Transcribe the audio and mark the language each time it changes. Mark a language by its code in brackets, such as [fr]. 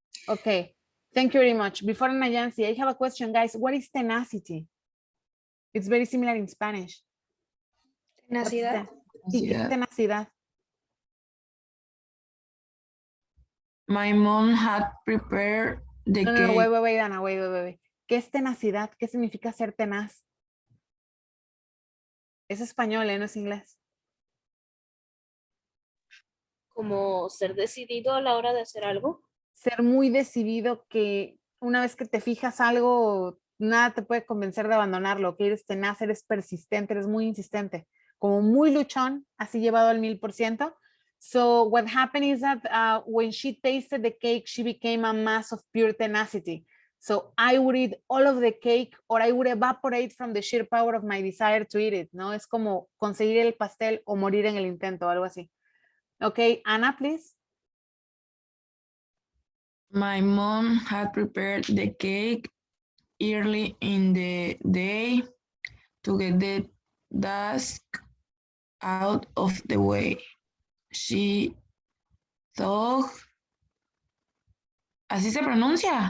[en] Okay, thank you very much. Before Nayansi, I have a question, guys. What is tenacity? It's very similar in Spanish. [es] Tenacidad. Tenacidad. [en] My mom had prepared the cake. No, wait, Ana, wait. ¿Qué es tenacidad? [es] ¿Qué significa ser tenaz? Es español, no es inglés. Como ser decidido a la hora de hacer algo. Ser muy decidido que una vez que te fijas algo, nada te puede convencer de abandonarlo, que eres tenaz, eres persistente, eres muy insistente, como muy luchón, así llevado al 1000%. [en] So what happened is that when she tasted the cake, she became a mass of pure tenacity. So I would eat all of the cake or I would evaporate from the sheer power of my desire to eat it, ¿no? [es] Es como conseguir el pastel o morir en el intento, algo así. [en] Okay, Anna, please. My mom had prepared the cake early in the day to get the dust out of the way. She thought, [es] así se pronuncia,